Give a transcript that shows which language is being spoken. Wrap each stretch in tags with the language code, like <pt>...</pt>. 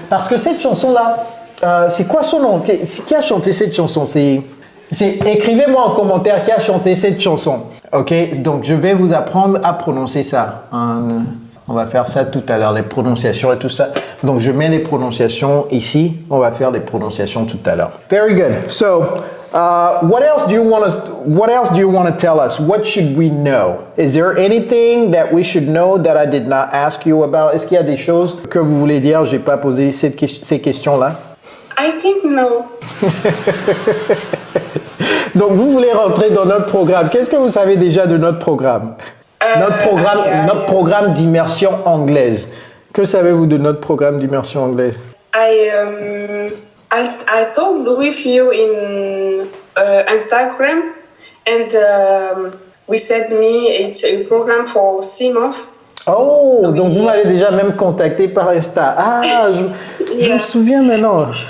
<fr>Parce que cette chanson là, c'est quoi son nom? Qui a chanté cette chanson? Écrivez-moi en commentaire qui a chanté cette chanson. Ok? Donc, je vais vous apprendre à prononcer ça. On va faire ça tout à l'heure, les prononciations et tout ça. Donc, je mets les prononciations ici. On va faire les prononciations tout à l'heure.</fr> <en>Very good. So, what else do you want to tell us? What should we know? Is there anything that we should know that I did not ask you about?</en> <fr>Est-ce qu'il y a des choses que vous voulez dire? J'ai pas posé ces questions-là.</fr> <en>I think no.</en> <fr>Donc, vous voulez rentrer dans notre programme. Qu'est-ce que vous savez déjà de notre programme? Notre programme d'immersion anglaise. Que savez-vous de notre programme d'immersion anglaise?</fr> <en>I talked with you in Instagram, and we said it's a program for 6 months.</en> <fr>Oh, donc vous m'avez déjà même contacté par Insta. Ah, je me souviens maintenant.</fr>